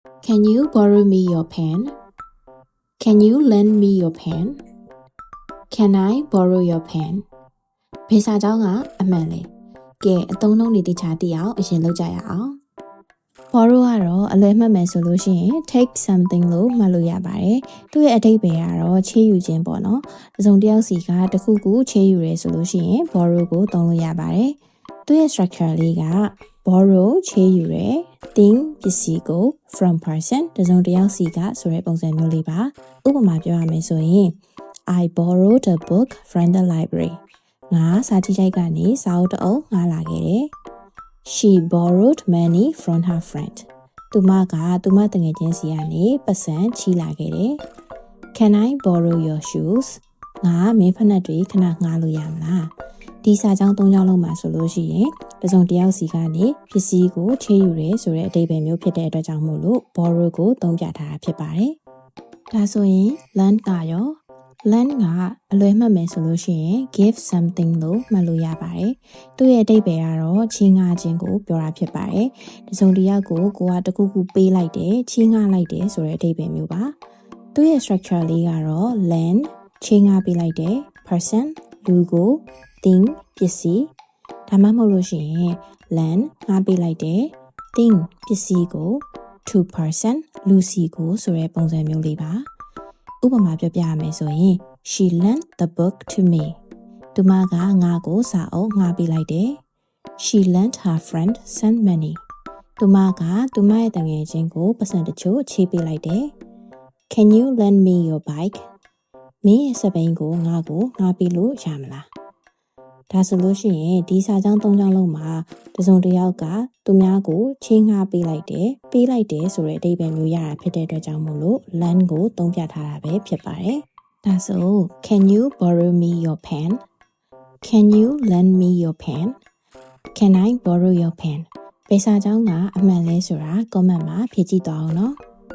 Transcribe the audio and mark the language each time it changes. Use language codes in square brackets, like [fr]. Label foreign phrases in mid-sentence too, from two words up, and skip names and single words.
[en] Can you borrow me your pen? Can you lend me your pen? Can I borrow your pen? [my] ဖေစာကြောင်းကအမှန်လေကဲအသုံးလုံးတွေတခြားသိအောင်အရင်လုပ်ကြရအောင် borrow ကတော့အလွယ်မှတ်မယ်ဆိုလို့ရှိရင် [en] take something [my] လို့မှတ်လို့ရပါတယ်သူ့ရဲ့အဓိပ္ပာယ်ကတော့ချေးယူခြင်းပေါ့နော်တစ်စုံတစ်ယောက်စီကတစ်ခုခုချေးယူရဲဆိုလို့ရှိရင် borrow ကိုသုံးလို့ရပါတယ်သူ့ရဲ့ structure လေးက borrow ချေးယူရဲ thing ပစ္စည်းကို [en] from person [my] တစ်စုံတစ်ယောက်စီကဆိုတဲ့ပုံစံမျိုးလေးပါဥပမာပြောရမယ်ဆိုရင် [en] I borrowed a book from the library [my] ငါစာကြည့်တိုက်ကနေစာအုပ်တစ်အုပ်ငှားလာခဲ့တယ် [en] She borrowed money from her friend [my] သူမကသူမတငယ်ချင်းစီကနေပတ်စံချီလာခဲ့တယ် [en] Can I borrow your shoes [my] ငါမင်းဖက်နှက်တွေခဏငှားလို့ရမလားဒီစာကြောင်း၃ကြောင်းလုံးမှာဆိုလို့ရှိရင်တစ်စုံတစ်ယောက်စီကနေပစ္စည်းကိုချေးယူရဲဆို တဲ့အဓိပ္ပာယ်မျိုးဖြစ်တဲ့အတွက်ကြောင့်မို့လို့ borrow ကိုသုံးပြထားတာဖြစ်ပါတယ်ဒါဆိုရင် lend ကရော lend ကအလွယ်မှတ်မယ်ဆိုလို့ရှိရင် [en] give something [my] လို့မှတ်လို့ရပါတယ်သူ့ရဲ့အဓိပ္ပာယ်ကတော့ချေးငှားခြင်းကိုပြောတာဖြစ်ပါတယ်တစ်စုံတစ်ယောက်ကိုတခုခု ပေးလိုက်တယ်ချေးငှားလိုက်တယ်ဆိုတဲ့အဓိပ္ပာယ်မျိုးပါသူ့ရဲ့ structure လေးကတော့ lend ချေးငှားပေးလိုက်တယ် person လူကို thing ပစ္စည်းဒါမှမဟုတ်လို့ရှိရင် lend ငှားပေးလိုက်တယ် thing ပစ္စည်းကို to person လူစီကိုဆိုတဲ့ပုံစံမျိုးလေးပါဥပမာပြောပြရမယ်ဆိုရင် [en] she lent the book to me [my] သူမကငါ့ကိုစာအုပ်ငှား ပေးလိုက်တယ် [en] she lent her friend some money [my] သူမကသူမရဲ့တငယ်ချင်းကိုပတ်စံတချို့ချေးပေးလိုက်တယ် [en] can you lend me your bike [my] မင်းရဲ့စပိန်ကိုငါ့ကိုငှားပေးလို့ရမလားဒါဆိုလို့ရှိရင်ဒီစာကြောင်း၃ကြောင်းလုံးမှာတစ်စုံတစ်ယောက်ကသူများကိုချေးငှားပေးလိုက်တယ်ဆိုတဲ့အဓိပ္ပာယ်မျိုးရတာဖြစ်တဲ့အတွက်ကြောင့်မို့လို့ lend ကိုသုံးပြထားတာပဲဖြစ်ပါတယ်ဒါဆို [en] Can you borrow me your pen? Can you lend me your pen? Can I borrow your pen? [my] ဘယ်စာကြောင်းကအမှန်လဲဆိုတာ comment မှာဖြေကြည့်သွားအောင်နော်